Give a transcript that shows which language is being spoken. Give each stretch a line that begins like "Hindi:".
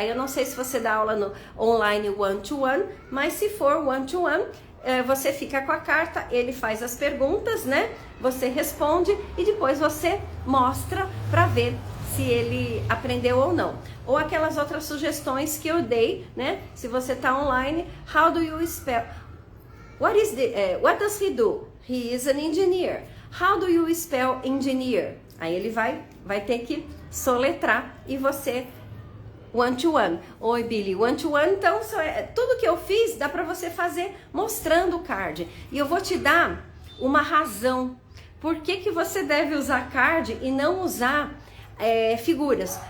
Portuguese: Aí eu não sei se você dá aula no online one-to-one, mas se for one-to-one, você fica com a carta, ele faz as perguntas, né? Você responde e depois você mostra para ver se ele aprendeu ou não. Ou aquelas outras sugestões que eu dei, né? Se você tá online,
English: how do you spell? What does he do? He is an engineer. How do you spell engineer?
Portuguese: Aí ele vai ter que soletrar e você one-to-one. Oi, Billy, one-to-one, então tudo que eu fiz dá para você fazer mostrando o card. E eu vou te dar uma razão. Por que você deve usar card e não usar figuras?